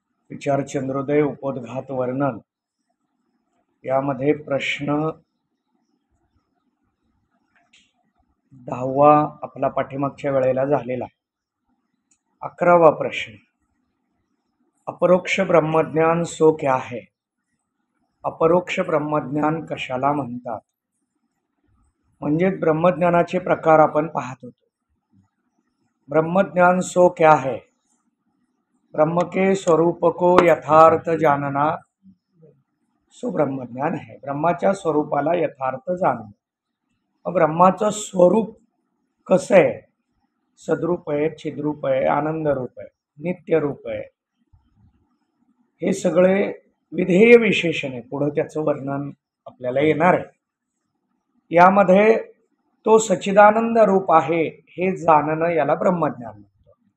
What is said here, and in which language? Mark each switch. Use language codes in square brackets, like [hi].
[mr] विचार चंद्रोदय उपोद्घात वर्णन यामध्ये प्रश्न 10वा आपला पाठीमागच्या वेळेला झालेला आहे। [hi] 11वा प्रश्न, अपरोक्ष ब्रह्मज्ञान सो क्या है? [mr] अपरोक्ष ब्रह्मज्ञान कशाला म्हणतात? म्हणजे ब्रह्मज्ञानाचे प्रकार आपण पाहत होतो। [hi] ब्रह्मज्ञान सो क्या है? ब्रह्म के स्वरूप को यथार्थ जानना सो ब्रह्मज्ञान है। [mr] ब्रह्माच्या स्वरूपाला यथार्थ जाणणं। मग ब्रह्माचं स्वरूप कसं आहे? सद्रूप आहे, छिद्रूप आहे, आनंद रूप आहे, नित्य रूप आहे, हे सगळे विधेय विशेषण आहे। पुढे त्याचं वर्णन आपल्याला येणार आहे। यामध्ये तो सच्चिदानंद रूप आहे हे जाणणं याला ब्रह्मज्ञान म्हणतो।